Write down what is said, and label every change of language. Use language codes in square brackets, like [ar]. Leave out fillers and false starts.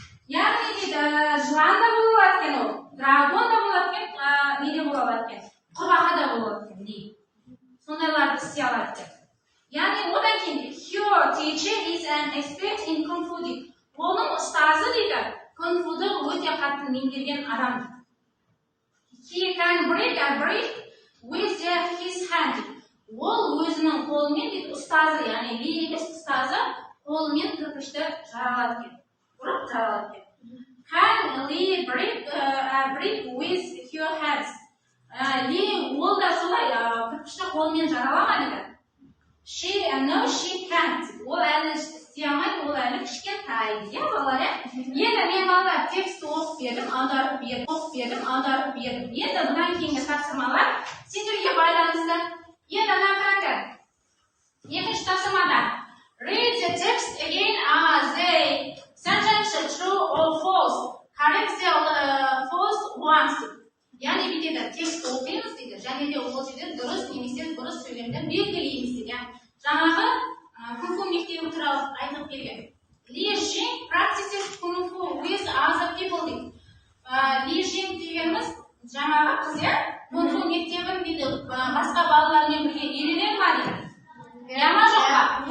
[kk] Яғни дейді жылан да бола алады екен ол, драгон да бола алады екен, не де бола алады екен, құрбақа да бола алады екен. Сондайларды істей алады екен. Яғни одан кейін [en] her teacher is an expert in kung fu [kk] дейді. Оның ұстазы дейді кунг фуды өте қатты меңгерген адам. [en] He can break a brick with his hand. [kk] Ол өзінің қолымен дейді ұстазы, яғни Ли емес ұстазы қолымен кірпішті жаралады екен. Ұрып жаралады екен. [en] Can Lee break a brick with her hands? [kk] Ли ол да солай кірпішті қолымен жаралама дейді. [en] No, she can't. [kk] Ол әлі істей алмайды, ол әлі кішкентай. Балалар, енді мен балалар текст оқып бердім, аударып бердім. Енді бұдан кейінгі тапсырмалар сендерге байланысты. Енді ана қараңдар. Екінші тапсырмада. [en] Read the text again as the sentence true or false. Correct the false ones. [kk] Яғни бүйтеді, текст оқимыз дейді, және де ол жерде дұрыс немесе бұрыс сөйлемді белгілейміз дейді. Жаңағы кунг фу мектебі туралы айтып берген. [en] Ли Жин practices kung fu with other people [kk] дейді. Ли Жин дегеніміз жаңағы қыз, кунг фу мектебін дейді басқа балалармен бірге үйренеді ма дейді. Ма жоқ па?